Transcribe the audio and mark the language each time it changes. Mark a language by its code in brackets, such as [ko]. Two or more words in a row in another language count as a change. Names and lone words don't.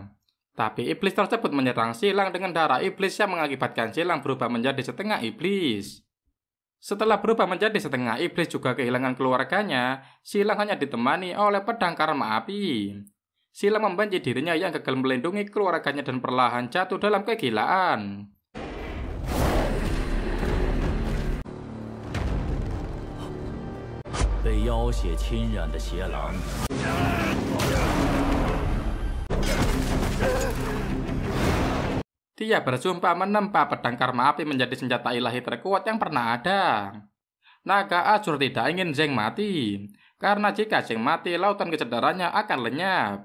[id] Tapi iblis tersebut menyerang Silang dengan darah iblis yang mengakibatkan Silang berubah menjadi setengah iblis. Setelah berubah menjadi setengah iblis juga kehilangan keluarganya, Silang hanya ditemani oleh pedang karma api. Silang membenci dirinya yang gagal melindungi keluarganya dan perlahan jatuh dalam kegilaan. [zh] 被妖血侵染的邪狼， [id] Dia bersumpah menempa pedang karma api menjadi senjata ilahi terkuat yang pernah ada. Naga Azur tidak ingin Zeng mati, karena jika Zeng mati, lautan kesadarannya akan lenyap.